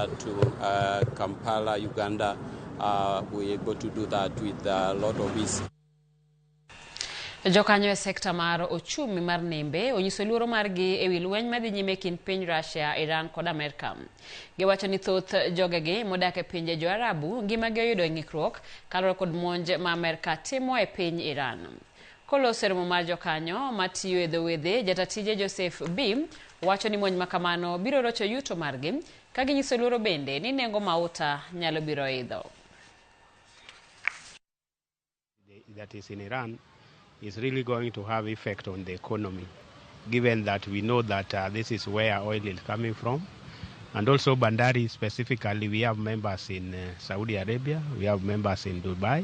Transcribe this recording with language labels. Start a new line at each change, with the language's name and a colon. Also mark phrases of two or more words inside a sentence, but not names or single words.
English: to Kampala, Uganda. We're able to do that with a lot of ease.
Luo (Kenya and Tanzania): Jokanyo e sekta mar ochumi mar nembe onyiso luoro margi ewi lweny madhi nyime kind piny Russia, Iran kod Amerka. Giwacho ni thoth jogegi modak e pinje jo Arabu ngimagi oyudo ng'ikruok kaluwore kod monj ma Amerka timo e piny Iran. Koloso romo mar jokanyo matiyo e dho wedhe, jatatije Joseph B wacho ni monj makamano biro rocho yuto margi, ka ginyiso luoro bende ni nengo mauta nyalo biro idho.
English: That is in Iran is really going to have effect on the economy, given that we know that this is where oil is coming from. And also Bandari specifically, we have members in Saudi Arabia, we have members in Dubai.